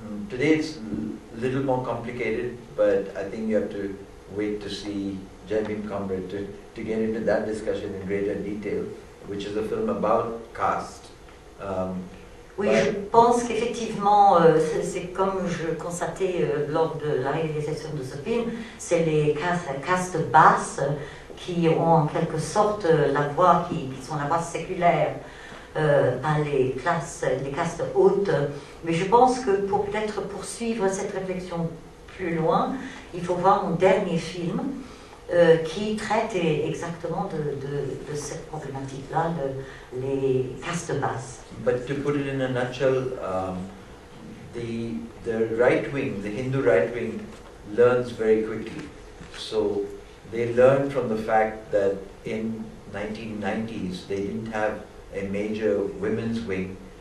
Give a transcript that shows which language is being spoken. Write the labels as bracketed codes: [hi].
[en] Today it's a little more complicated, but I think you have to wait to see Jamim Comrade to get into that discussion in greater detail, which is a film about caste. [fr] Oui, je pense qu'effectivement, c'est comme je constatais lors de la réalisation de ce film, c'est les castes basses qui ont en quelque sorte la voix, qui sont la voix séculaire, pas les castes hautes. Mais je pense que pour peut-être poursuivre cette réflexion plus loin, il faut voir mon dernier film qui traite exactement de cette problématique-là, les castes basses. [en] But to put it in a nutshell, the right wing, the Hindu right wing, learns very quickly. So they learned from the fact that in 1990s they didn't have a major women's wing.